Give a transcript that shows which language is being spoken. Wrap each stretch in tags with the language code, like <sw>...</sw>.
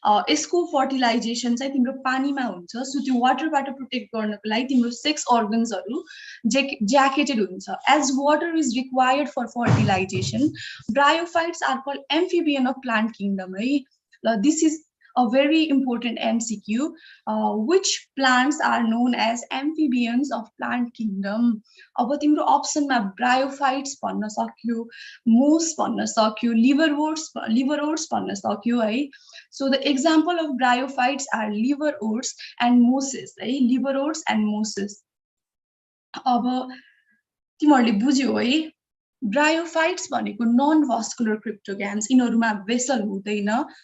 <ne>यसको फर्टिलाइजेसन चाहिँ तिम्रो पानीमा हुन्छ सो त्यो वाटरबाट प्रोटेक्ट गर्नको लागि तिम्रो सेक्स अर्गन्सहरू ज्याकेटेड हुन्छ</ne> <en>as water is required for fertilisation bryophytes are called amphibian of plant kingdom</en> <ne>है</ne> <en>This is a very important MCQ. Which plants are known as amphibians of plant kingdom?</en> <ne>अब तिम्रो अप्सनमा bryophytes भन्न सक्यो मोस भन्न सक्यो लिभरओट्स भन्न सक्यो है</ne> <en>so the example of bryophytes are liverworts and mosses</en> <ne>है लिभरओट्स एन्ड मोसेस अब तिमीहरूले बुझ्यौ है ब्रायोफाइट्स भनेको नन भास्कुलर क्रिप्टोग्याम्स यिनीहरूमा भेसल हुँदैन</ne>